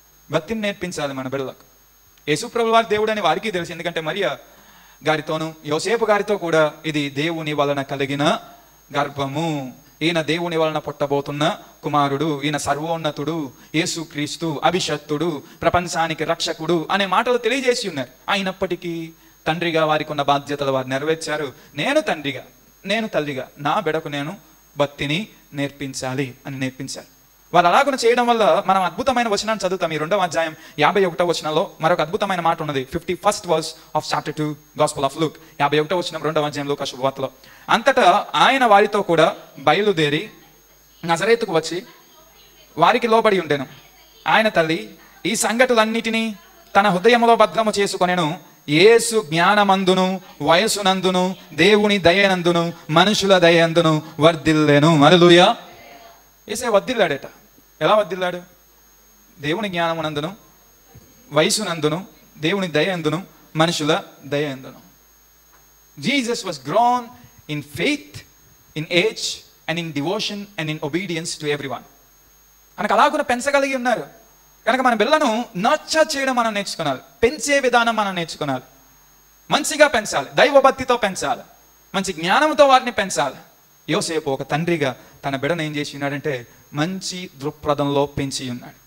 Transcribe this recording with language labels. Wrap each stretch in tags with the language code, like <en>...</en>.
<te>భక్తిని నేర్పించాలి మన బిడ్డలకు. యేసుప్రభుల వారి దేవుడు అని వారికి తెలుసు, ఎందుకంటే మరియా గారితోనూ యోసేపు గారితో కూడా ఇది దేవుని వలన కలిగిన గర్భము, ఈయన దేవుని వలన పుట్టబోతున్న కుమారుడు, ఈయన సర్వోన్నతుడు, యేసుక్రీస్తు అభిషక్తుడు, ప్రపంచానికి రక్షకుడు అనే మాటలు తెలియజేసి ఉన్నారు. అయినప్పటికీ తండ్రిగా వారికి ఉన్న బాధ్యతలు వారు నెరవేర్చారు. నేను తండ్రిగా, నేను తల్లిగా నా బిడకు నేను భక్తిని నేర్పించాలి అని నేర్పించారు. వారు అలాగున చేయడం వల్ల మనం అద్భుతమైన వచనాన్ని చదువుతాం. ఈ 2వ అధ్యాయం 51వ వచనంలో మరొక అద్భుతమైన మాట ఉన్నది.</te> <en>51st verse of chapter 2 Gospel of Luke,</en> <te>51వ వచనం 2వ అధ్యాయం లూకా శుభవార్తలో. అంతటా ఆయన వారితో కూడా బయలుదేరి నజరేతుకు వచ్చి వారికి లోబడి ఉండెను. ఆయన తల్లి ఈ సంగతులన్నిటినీ తన హృదయంలో భద్రము చేసుకొనెను. యేసు జ్ఞానమందును వయసునందును దేవుని దయనందును మనుషుల దయందును వర్ధిల్లెను. హల్లెలూయా. యేసే వర్ధిల్లాడట. ఎలా వర్ధిల్లాడు? దేవుని జ్ఞానమునందును వయసునందును దేవుని దయందును మనుషుల దయందును.</te> <en>Jesus was grown in faith, in age and in devotion and in obedience to everyone.</en> <te>మనకు అలాగున పెంచగలిగి ఉన్నారు. కనుక మన పిల్లలను నర్చర్ చేయడం మనం నేర్చుకోవాలి, పెంచే విధానం మనం నేర్చుకోవాలి. మంచిగా పెంచాలి, దైవభక్తితో పెంచాలి, మంచి జ్ఞానంతో వారిని పెంచాలి. యోసేపు ఒక తండ్రిగా తన బిడ్డను ఏం చేసి ఉన్నాడంటే మంచి దృక్పథంలో పెంచి ఉన్నాడు.</te>